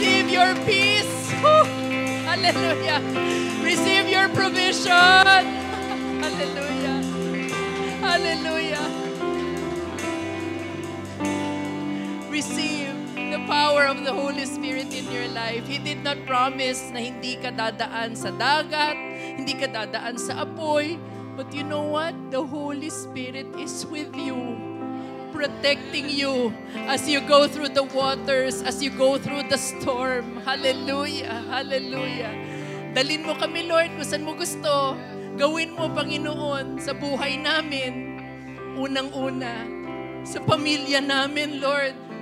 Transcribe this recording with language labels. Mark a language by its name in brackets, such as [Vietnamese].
[English] your peace. Woo! Hallelujah. Receive your provision. Hallelujah. Hallelujah. Receive the power of the Holy Spirit in your life. He did not promise [Filipino] na hindi ka dadaan sa dagat, hindi ka dadaan sa apoy. [English] But you know what? The Holy Spirit is with you, protecting you as you go through the waters, as you go through the storm. [Filipino] Hallelujah. Hallelujah. Dalin mo kami, Lord, kung saan mo gusto. Gawin mo, Panginoon, sa buhay namin. Unang-una, sa pamilya namin, Lord.